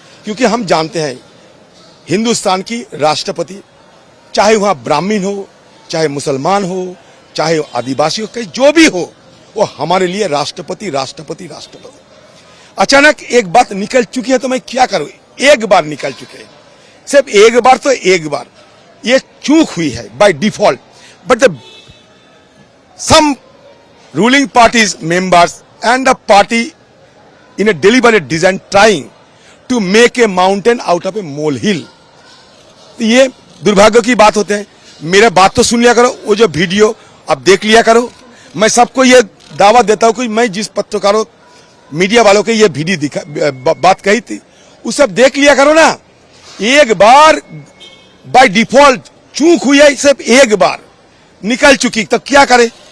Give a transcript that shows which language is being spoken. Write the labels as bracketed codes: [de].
[hi] क्योंकि हम जानते हैं हिंदुस्तान की राष्ट्रपति, चाहे वहां ब्राह्मण हो, चाहे मुसलमान हो, चाहे आदिवासी हो, कहीं जो भी हो, वो हमारे लिए राष्ट्रपति राष्ट्रपति राष्ट्रपति। अचानक एक बात निकल चुकी है तो मैं क्या करूं? एक बार निकल चुके हैं, सिर्फ एक बार, तो एक बार ये चूक हुई है by default. [en] But the some ruling parties members and the party in a deliberate design trying to make a mountain out of a molehill। [hi] तो ये दुर्भाग्य की बात होते हैं। मेरा बात तो सुन लिया करो, वो जो वीडियो अब देख लिया करो। मैं सबको ये दावा देता हूं कि मैं जिस पत्रकारों मीडिया वालों के ये वीडियो बात कही थी, वो सब देख लिया करो ना। एक बार बाय डिफॉल्ट चूक हुई है, सिर्फ एक बार निकल चुकी, तो क्या करे?